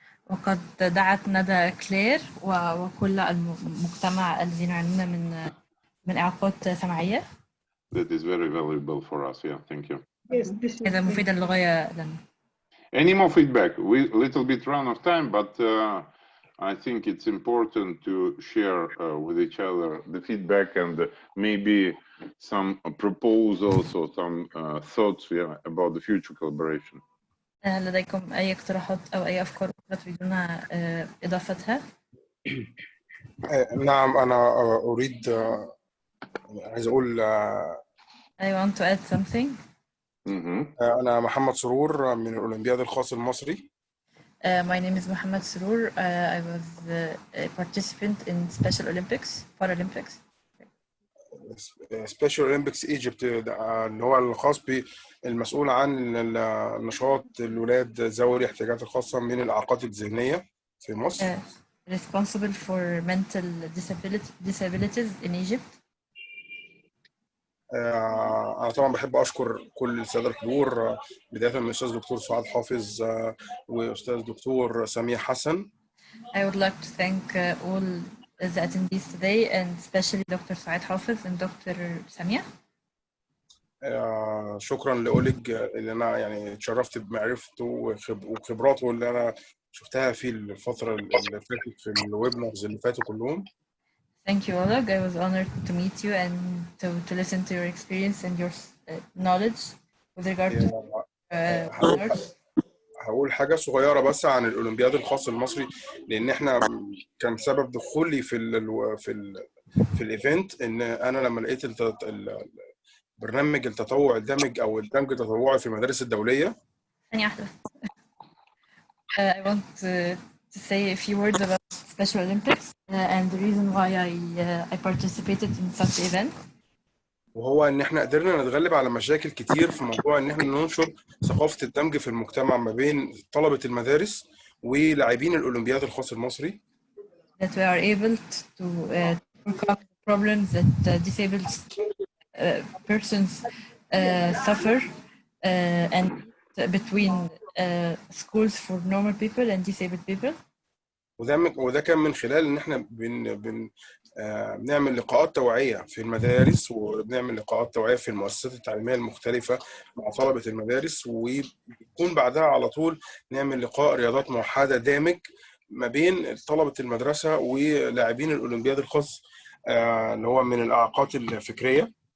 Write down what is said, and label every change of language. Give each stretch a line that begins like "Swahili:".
Arabic: وقد دعت ندى كلير وكل المجتمع الذين يعانون من إعاقات سمعية.
English: That is very valuable for us. Yeah, thank you.
Arabic: هذا مفيد للغاية لنا.
English: Any more feedback? We little bit run of time, but I think it's important to share with each other the feedback and maybe some proposals or some thoughts about the future collaboration.
Arabic: لديكم أي اقتراحات أو أي أفكار تريدون إضافتها؟ نعم، أنا أريد عايز أقول
English: I want to add something.
Arabic: أنا محمد سرور من الأولمبياد الخاص المصري.
English: My name is Mohammed Surur. I was a participant in Special Olympics, Paralympics.
Arabic: Special Olympics Egypt اللي هو الخاص بالمسؤول عن نشاط الولاد ذوي الاحتياجات الخاصة من الإعاقات الذهنية في مصر.
English: Responsible for mental disabilities in Egypt.
Arabic: أنا طبعا بحب أشكر كل السادة الحضور بداية من الأستاذ دكتور سعاد حافظ وأستاذ دكتور سميح حسن.
English: I would like to thank all the attendees today and especially Dr. Saad Hafiz and Dr. Samia.
Arabic: شكرا لأوليج اللي أنا يعني اتشرفت بمعرفته وخبراته اللي أنا شفتها في الفترة اللي فاتت في الويبنارز اللي فاتوا كلهم.
English: Thank you, Oleg. I was honored to meet you and to listen to your experience and your knowledge with regard to
Arabic: هقول حاجة صغيرة بس عن الأولمبياد الخاص المصري، لأن إحنا كان سبب دخولي في الإيفنت إن أنا لما لقيت برنامج التطوع الدمج أو الدمج التطوعي في المدارس الدولية. ثانية واحدة.
English: I want to say a few words about Special Olympics and the reason why I participated in such event.
Arabic: وهو ان احنا قدرنا نتغلب على مشاكل كتير في موضوع ان احنا ننشر ثقافة الدمج في المجتمع ما بين طلبة المدارس ولاعبين الأولمبياد الخاص المصري.
English: That we are able to overcome problems that disabled persons suffer and between schools for normal people and disabled people.
Arabic: وده كان من خلال ان احنا بنعمل لقاءات توعية في المدارس وبنعمل لقاءات توعية في المؤسسات التعليمية المختلفة مع طلبة المدارس، وبيكون بعدها على طول نعمل لقاء رياضات موحدة دامج ما بين طلبة المدرسة ولاعبين الأولمبياد الخاص اللي هو من الإعاقات الفكرية.